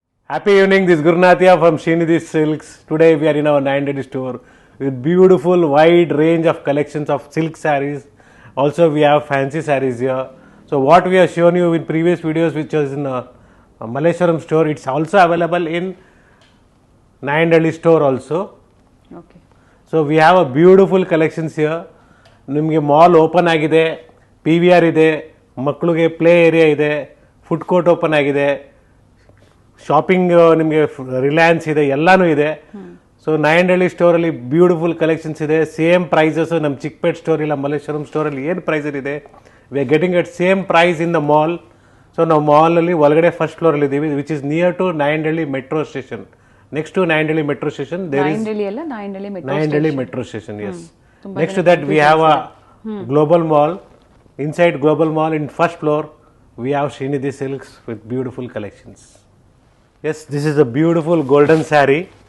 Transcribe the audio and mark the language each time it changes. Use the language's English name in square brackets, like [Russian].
[English] Happy evening, this is Gurnathia from Srinidhi Silks. Today we are in our 9 store with beautiful wide range of collections of silk sarees. Also we have fancy sarees here. So what we have shown you in previous videos which was in a Malleshwaram store, it's also available in 9 store also. Okay. So we have a beautiful collections here. [Kannada] ನಿಮಗೆ mall open ಆಗಿದೆ, PVR ಇದೆ, ಮಕ್ಕಳಿಗೆ play area ಇದೆ, food court open ಆಗಿದೆ, shopping ನಿಮಗೆ ರಿಲಯನ್ಸ್ ಇದೆ, ಎಲ್ಲನೂ ಇದೆ. ಸೊ ನಾಯಂಡಹಳ್ಳಿ ಸ್ಟೋರಲ್ಲಿ ಬ್ಯೂಟಿಫುಲ್ ಕಲೆಕ್ಷನ್ಸ್ ಇದೆ. ಸೇಮ್ ಪ್ರೈಸಸ್ ನಮ್ಮ ಚಿಕ್ಕಪೇಟ್ ಸ್ಟೋರ್ ಇಲ್ಲ ಮಲ್ಲೇಶ್ವರಂ ಸ್ಟೋರಲ್ಲಿ ಏನು ಪ್ರೈಸ್ ಇದೆ, [English] We are getting at same price in the mall. [Kannada] So ನಾವು ಮಾಲಲ್ಲಿ ಒಳಗಡೆ ಫಸ್ಟ್ ಫ್ಲೋರಲ್ಲಿ ಇದ್ದೀವಿ, [English] which is near to [Kannada] Nayandahalli metro station. [English] Next to Nayandahalli metro station there is Nayandahalli metro station. Yes. Next to that we have a global mall. Inside global mall in first floor we have Srinidhi Silks with beautiful collections. Yes, this is a beautiful golden saree.